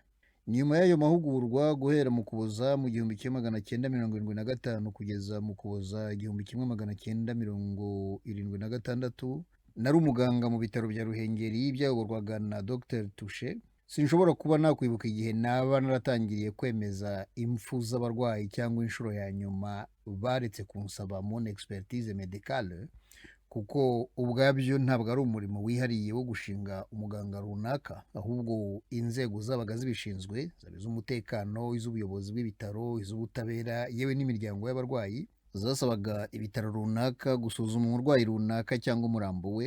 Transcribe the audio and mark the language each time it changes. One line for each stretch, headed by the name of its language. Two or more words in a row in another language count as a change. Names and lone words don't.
Kinyarwanda: Nyuma y'ayo mahugurwa guhera mu Kuboza mu 1975 kugeza mu Kuboza 1976, nari umuganga mu bitaro bya Ruhengeri byayoborwaga na Dr. Touche. Sinshobora kuba nakwibuka igihe naba naratangiriye kwemeza impfu z'abarwayi cyangwa inshuro ya nyuma baretse kunsaba
French: mon expertise médicale,
Kinyarwanda: kuko ubwabyo ntabwo ari umurimo wihariye wo gushinga umuganga runaka, ahubwo inzego zabaga zibishinzwe, z'umutekano, iz'ubuyobozi bw'ibitaro, iz'ubutabera, yewe n'imiryango y'abarwayi, zasabaga ibitaro runaka gusuzuma umurwayi runaka cyangwa umurambo we.